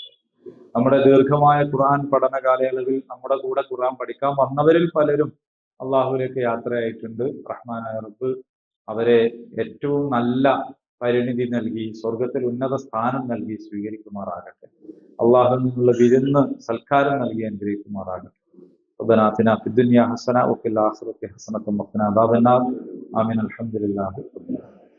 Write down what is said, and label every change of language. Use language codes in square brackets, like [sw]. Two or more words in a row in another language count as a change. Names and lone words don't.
[ml] നമ്മുടെ ദീർഘമായ ഖുർആൻ പഠന കാലയളവിൽ നമ്മുടെ കൂടെ ഖുർആൻ പഠിക്കാൻ വന്നവരിൽ പലരും അള്ളാഹുവിലേക്ക് യാത്രയായിട്ടുണ്ട്. റഹ്മാനായ റബ്ബ് അവരെ ഏറ്റവും നല്ല പരിണിതി നൽകി, സ്വർഗത്തിൽ ഉന്നത സ്ഥാനം നൽകി സ്വീകരിക്കുമാറാകട്ടെ. അള്ളാഹുവിൽ നിന്നുള്ള വിരുന്ന് സൽക്കാരം നൽകി അനുഗ്രഹിക്കുമാറാകട്ടെ. [ar] ربنا آتنا في الدنيا حسنة وفي الآخرة حسنة وقنا عذاب النار. آمين. الحمد لله.